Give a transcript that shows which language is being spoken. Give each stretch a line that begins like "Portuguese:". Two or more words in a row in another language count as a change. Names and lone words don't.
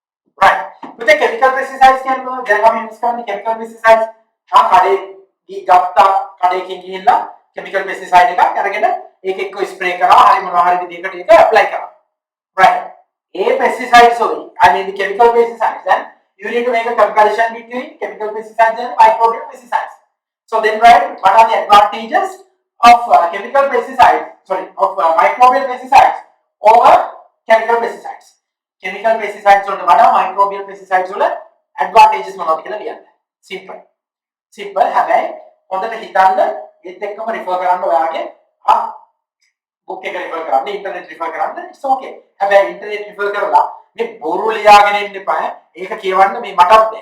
Sinhala: right. පුතේ
English: chemical pesticides
Sinhala: කියන්නේ මොනවද? දැන් අපි use කරන්නේ
English: chemical pesticides.
Sinhala: කඩේ ගත්තා කඩේකින් ගිහිල්ලා
English: chemical pesticide
Sinhala: එකක් අරගෙන ඒක එක්ක ස්ප්‍රේ කරා හරි මොනවා හරි විදිහකට ඒක ඇප්ලයි කරා.
English: right. A pesticides sorry, I mean the chemical pesticides, then you need to make a comparison between chemical pesticides and microbial pesticides. So then write what are the advantages of chemical pesticides, sorry, of microbial pesticides over chemical pesticides. Chemical pesticides
Sinhala: වලට වඩා
English: microbial pesticides
Sinhala: වල advantages මොනවද කියලා ලියන්න. Simple. Simple හැබැයි හොඳට හිතන්න ඒත් එක්කම refer කරන්න ඔයාගේ book එක refer කරන්න,
English: internet refer
Sinhala: කරන්න,
English: it's okay.
Sinhala: හැබැයි
English: internet refer
Sinhala: කරලා මේ බොරු ලියාගෙන ඉන්න එපා. ඒක කියවන්න මේ මටත් බෑ.